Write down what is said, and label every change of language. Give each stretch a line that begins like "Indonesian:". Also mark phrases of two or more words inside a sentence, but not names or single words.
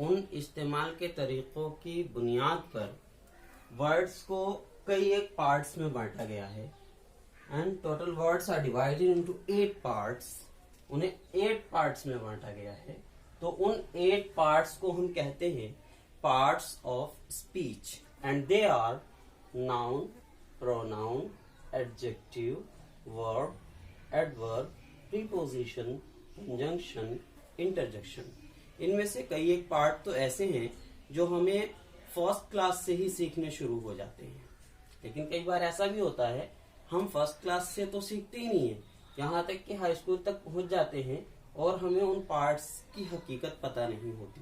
Hindi: उन इस्तेमाल के तरीकों की बुनियाद पर वर्ड्स को कई एक पार्ट्स में बांटा गया है
English: and total words are divided into 8 parts.
Hindi: उन्हें 8 पार्ट्स में बांटा गया है, तो उन 8 पार्ट्स को हम कहते हैं
English: parts of speech and they are noun, pronoun, adjective, verb, adverb, preposition, conjunction, interjection।
Hindi: इनमें से कई एक पार्ट तो ऐसे हैं जो हमें
English: first class
Hindi: से ही सीखने शुरू हो जाते हैं, लेकिन कई बार ऐसा भी होता है हम
English: first class
Hindi: से तो सीखते ही नहीं है, यहाँ तक कि
English: high school
Hindi: तक पहुंच जाते हैं और हमें उन पार्ट्स की हकीकत पता नहीं होती।